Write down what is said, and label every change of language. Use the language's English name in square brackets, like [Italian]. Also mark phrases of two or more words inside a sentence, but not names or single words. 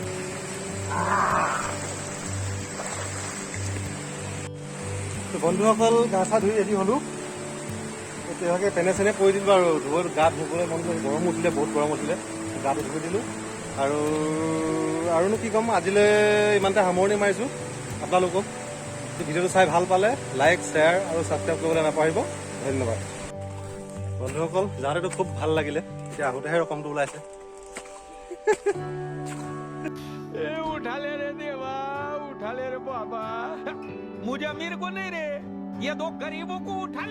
[Assamese] বন্ধুসকল গা চা ধুই ৰেডি হ'লোঁ তেনেকৈ পেনে চেনে পৰি দিলোঁ আৰু গা ধুবলৈ মন কৰি গৰম উঠিলে বহুত গৰম উঠিলে গাটো ধুই দিলোঁ আৰুনো কি ক'ম আজিলৈ ইমানতে সামৰণি মাৰিছোঁ আপোনালোকক ভিডিঅ'টো চাই ভাল পালে [English] like share [Assamese] আৰু ছাবস্ক্ৰাইব কৰিবলৈ নাপাহৰিব ধন্যবাদ বন্ধুসকল যাওঁতেতো খুব ভাল লাগিলে এতিয়া আহোঁতেহে ৰকমটো ওলাইছে [Hindi] उठा ले रे बाबा मुझे अमीर को नहीं रे, ये दो गरीबों को उठा ले।